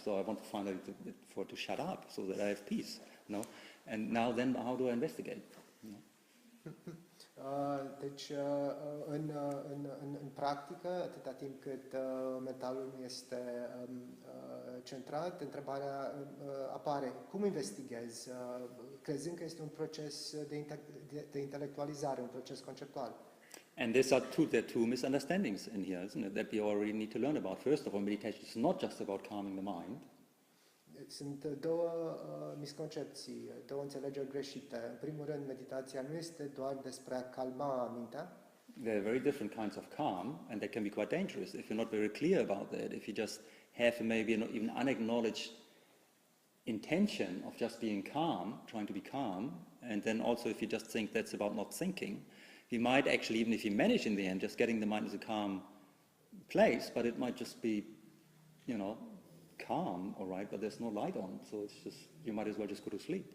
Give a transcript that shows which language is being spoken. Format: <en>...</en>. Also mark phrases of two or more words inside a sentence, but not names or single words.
<en>So I want to find out for it to shut up so that I have peace. And now then, how do I investigate?</en> <ro>Deci, în practică, atâta timp cât mentalul nu este centrat, întrebarea apare, cum investighezi, crezând că este un proces de intelectualizare, un proces conceptual.</ro> <en>And there are two misunderstandings in here, isn't it, that we already need to learn about. First of all, meditation is not just about calming the mind.</en> <ro>Sunt două misconcepții, două înțelegeri greșite. În primul rând, meditația nu este doar despre a calma mintea.</ro> <en>There are very different kinds of calm, and they can be quite dangerous if you're not very clear about that. If you just have maybe an even unacknowledged intention of just being calm, trying to be calm, and then also if you just think that's about not thinking, you might actually, even if you manage in the end, just getting the mind into a calm place, but it might just be, calm, all right, but there's no light on, so it's just, you might as well just go to sleep.</en>